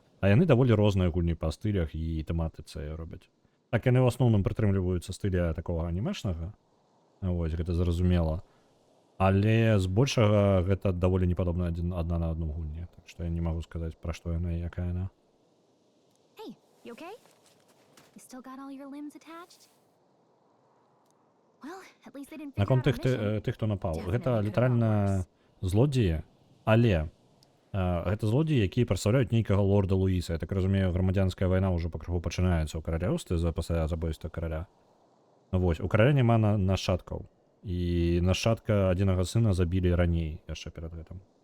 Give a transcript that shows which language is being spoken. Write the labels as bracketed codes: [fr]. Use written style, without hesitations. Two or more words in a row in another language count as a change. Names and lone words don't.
[be] А яны даволі розныя гульні па стылях і тэматыцы робяць. Так яны ў асноўным прытрымліваюцца стыля такога анімешнага. Вось, гэта зразумела. Але збольшага гэта даволі не падобна адна на адну гульні. Так што я не магу сказаць, пра што яна і якая яна. [en] Hey, you okay? You still got all your limbs attached? Well, at least they didn't figure [be] Наконт [en] out our mission. [be] тых, хто напаў. Гэта літаральна злодзеі, але гэта злодзеі, якія прадстаўляюць нейкага лорда Луіса. Я так разумею, грамадзянская вайна ўжо пакрыху пачынаецца ў каралеўстве пасля забойства караля. Вось, у караля няма нашчадкаў. І нашчадка адзінага сына забілі раней, яшчэ перад гэтым.